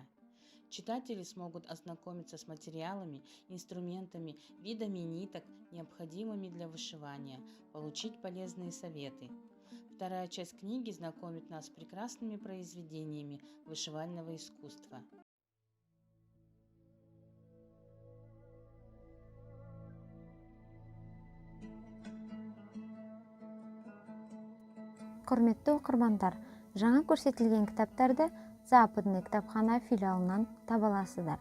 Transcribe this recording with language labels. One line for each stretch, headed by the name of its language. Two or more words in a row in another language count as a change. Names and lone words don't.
Russian: Читатели смогут ознакомиться с материалами, инструментами, видами ниток, необходимыми для вышивания, получить полезные советы. Вторая часть книги знакомит нас с прекрасными произведениями вышивального искусства.
Kazakh: Құрметті оқырмандар, жаңа көрсетілген кітаптарды Западный кітапхана филиалынан таба аласыздар.